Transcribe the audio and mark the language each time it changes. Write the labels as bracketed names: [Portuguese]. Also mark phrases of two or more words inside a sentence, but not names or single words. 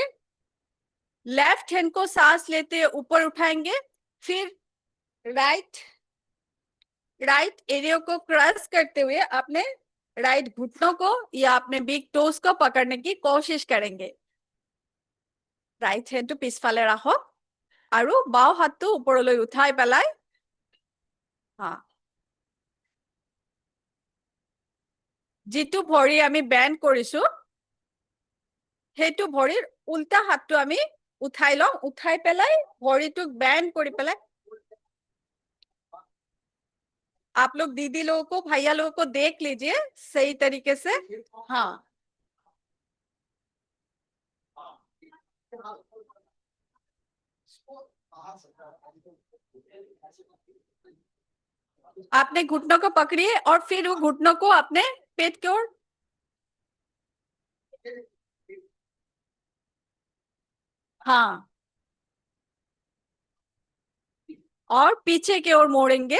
[English] left hand [Hindi] को सांस लेते हुए ऊपर उठाएंगे। फिर [English] right area [Hindi] को क्रॉस करते हुए अपने राइट घुटनों को या अपने [English] big toes [Hindi] को पकड़ने की कोशिश करेंगे। [English] right hand [Assamese] পিছফালে ৰাখক আৰু বাও হাতটো ওপৰলৈ উঠাই পেলাই যিটো ভৰি আমি বেন্ড কৰিছো সেইটো ভৰিৰ উল্টা হাতটো আমি উঠাই লওঁ। উঠাই পেলাই ভৰিটোক বেন্ড কৰি পেলাই [Hindi] आप लोग दीदी लोगों को भैया लोगों को देख लीजिए सही तरीके से। हाँ, आपने घुटनों को पकड़िए और फिर वो घुटनों को अपने पेट की ओर, हाँ, और पीछे की ओर मोड़ेंगे।